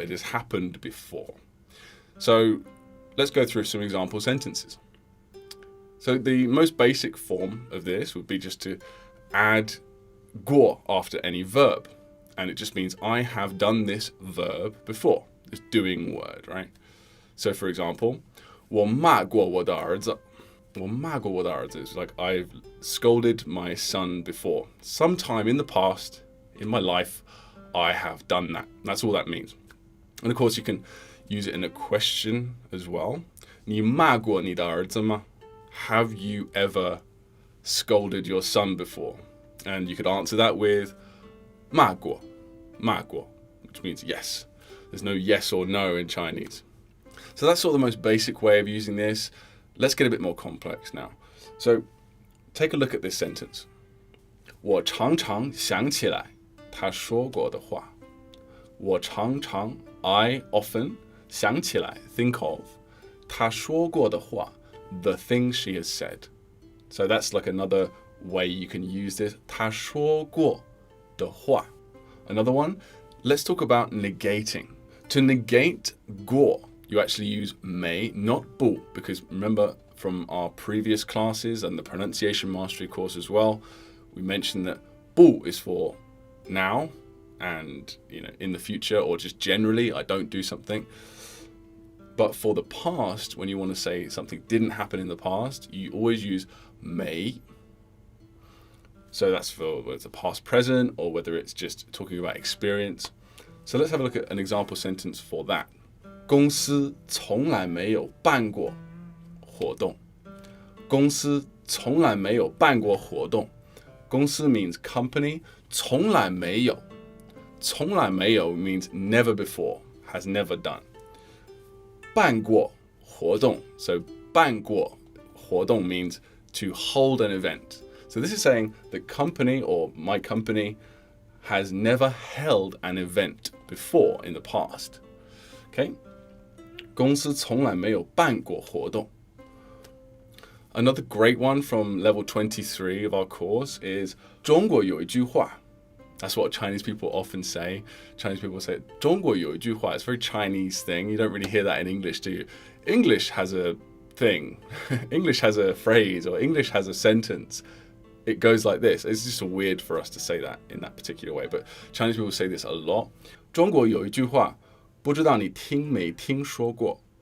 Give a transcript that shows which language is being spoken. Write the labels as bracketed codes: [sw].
[en] It has happened before. So let's go through some example sentences. So the most basic form of this would be just to add guo after any verb. And it just means I have done this verb before, this doing word, right? So for example, [zh] 我骂过我的儿子. 我骂过我的儿子 [en] is like I've scolded my son before. Sometime in the past, in my life, I have done that. That's all that means. And of course, you can use it in a question as well. [zh] 你骂过你的儿子吗? [en] Have you ever scolded your son before? And you could answer that with [zh] 骂过, 骂过, [en] which means yes. There's no yes or no in Chinese. So that's sort of the most basic way of using this. Let's get a bit more complex now. So take a look at this sentence. [zh] 我常常想起来他说过的话. 我常常, [en] I often, [zh] 想起来, [en] think of, [zh] 他说过的话, [en] the thing she has said. So that's like another way you can use this. [zh] 他说过的话. [en] Another one, let's talk about negating. To negate guo, you actually use may, not bu, because remember from our previous classes and the pronunciation mastery course as well, we mentioned that bu is for now and in the future, or just generally I don't do something. But for the past, when you want to say something didn't happen in the past, you always use may. So that's for whether it's a past present or whether it's just talking about experience. So let's have a look at an example sentence for that. [zh] 公司从来没有办过活动. 公司从来没有办过活动. [en] 公司 means company. [zh] 从来没有. 从来没有 [en] means never before, has never done. [zh] 办过活动. [en] So [zh] 办过活动 [en] means to hold an event. So this is saying the company or my company has never held an event before in the past. Okay? [zh] 公司从来没有办过活动. [en] Another great one from level 23 of our course is [zh] 中国有一句话. [en] That's what Chinese people often say. Chinese people say [zh] 中国有一句话. [en] It's a very Chinese thing. You don't really hear that in English, do you? English has a thing. English has a phrase, or English has a sentence. It goes like this. It's just weird for us to say that in that particular way, but Chinese people say this a lot. [zh] 中国有一句话，不知道你听没听说过.